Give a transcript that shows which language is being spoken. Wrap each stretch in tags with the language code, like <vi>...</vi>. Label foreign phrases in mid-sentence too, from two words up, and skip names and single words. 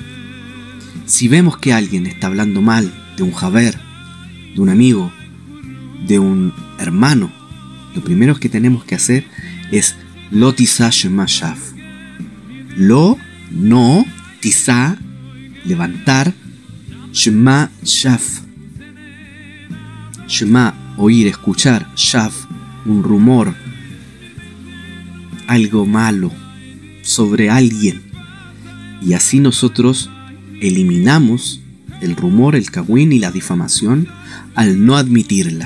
<es>Si vemos que alguien está hablando mal de un javer, de un amigo, de un hermano, lo primero que tenemos que hacer es</es> <he>לא תשא שמע שוא.</he> <es>Lo, no, tisa, levantar,</es> <he>שמע, שוא.</he> <es>Shema, oír, escuchar, shav, un rumor, algo malo sobre alguien. Y así nosotros eliminamos el rumor, el cagüín y la difamación al no admitirla.</es>